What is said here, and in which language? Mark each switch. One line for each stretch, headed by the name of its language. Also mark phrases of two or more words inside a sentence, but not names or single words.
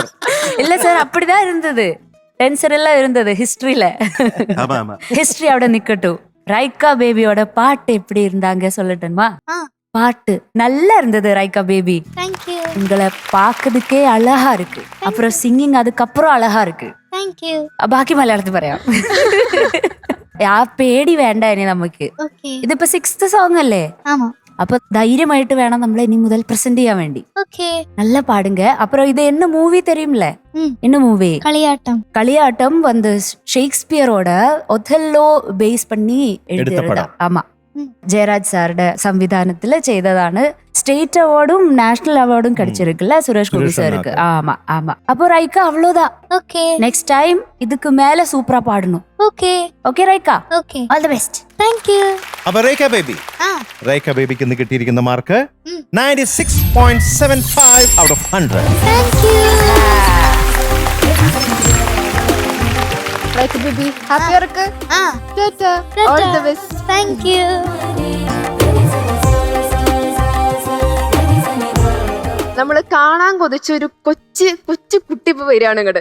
Tamil: இல்ல சார், அப்படிதான் இருந்தது. டென்சர் எல்லாம் இருந்தது ஹிஸ்டரியில. ஹிஸ்டரி അവിടെ நிக்கட்டும். ரைக்கா பேபியோட பாட்டு எப்படி இருந்தாங்க சொல்லட்டுமா? பாட்டு நல்லா இருந்தது ரைக்கா பேபி. உங்களை பாக்குறதுக்கே அழகா இருக்கு. அப்புறம் சிங்கிங் அதுக்கப்புறம் அழகா இருக்கு.
Malayalam: ബാക്കി മലയാളത്തിൽ പറയാം. ആ പേടി വേണ്ട ഇനി നമുക്ക്. ഇതിപ്പോ 6th സോങ് അല്ലേ? അപ്പൊ ധൈര്യമായിട്ട് വേണം നമ്മൾ ഇനി മുതൽ പ്രസന്റ് ചെയ്യാൻ വേണ്ടി.
Tamil: நல்லா பாடுங்க. அப்புறம் இது என்ன மூவி தெரியும்ல? என்ன மூவி? களியாட்டம் வந்து ஷேக்ஸ்பியரோட ஒத்தெல்லோ பேஸ் பண்ணி எழுதியது. ஆமா, ஜெயராஜ் சாரோட
Malayalam: സംവിധാനത്തില് ചെയ്തതാണ്.
English: state awardum national awardum
Tamil: கிடைச்சிருக்குல்ல சுரேஷ் கோபி சாருக்கு. ஆமா ஆமா. அப்போ ரைக்கா அவ்வளவுதான். ஓகே,
English: next time
Tamil: இதுக்கு மேல சூப்பரா பாடணும். ஓகே ஓகே ரைக்கா. ஓகே,
English: all the best. thank you.
Malayalam: അപ്പോൾ റൈക്ക ബേബിക്ക് ഇന്ന് കിട്ടിയിരിക്കുന്ന മാർക്ക് 96.75
English: out of 100. thank you. Raika baby happy work. Tata, all the best. thank you.
Malayalam: നമ്മള് കാണാൻ കൊതിച്ച ഒരു കൊച്ചു കുട്ടി ഇപ്പൊ വരികയാണ് ഇങ്ങോട്ട്.